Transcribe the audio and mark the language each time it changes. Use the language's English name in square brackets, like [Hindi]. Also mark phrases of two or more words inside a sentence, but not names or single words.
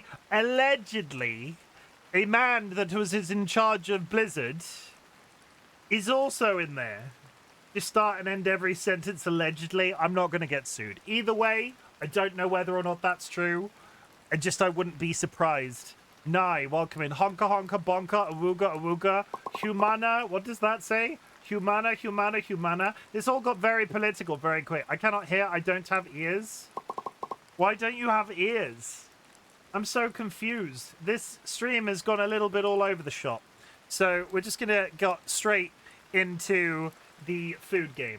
[English] Allegedly, a man that was in charge of Blizzard is also in there. Just start and end every sentence allegedly. I'm not going to get sued. Either way, I don't know whether or not that's true. I wouldn't be surprised. Nye, welcome in. Honka, honka, bonka, awooga, awooga. Humana, what does that say? Humana. This all got very political very quick. I cannot hear. I don't have ears. Why don't you have ears? I'm so confused. This stream has gone a little bit all over the shop. So we're just going to go straight into the food game.